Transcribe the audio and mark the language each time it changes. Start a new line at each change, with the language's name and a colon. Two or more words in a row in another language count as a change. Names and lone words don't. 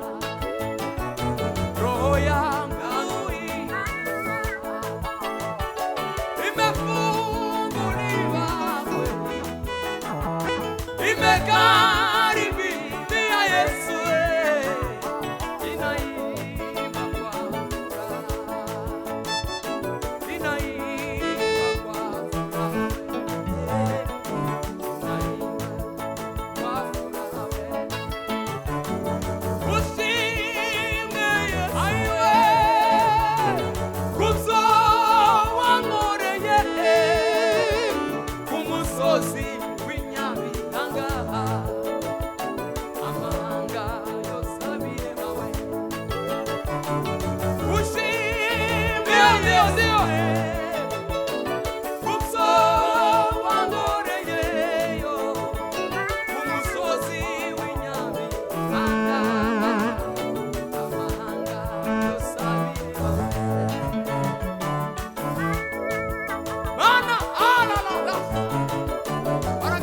Swahili: Roho yangu imefunguliwa, imekaribia Yesu, inaimba kwa furaha, inaimba kwa furaha, inaimba kwa furaha.
Kinyarwanda: Ushimwe Yesu, ayiwe kubzo wankoreye ku musozi w'inyabihanga, amahanga yose abireba we. Ushimwe Yesu kubzo wankoreyeyo ku musozi w'inyabihanga, amahanga yose abireba we. Mana alala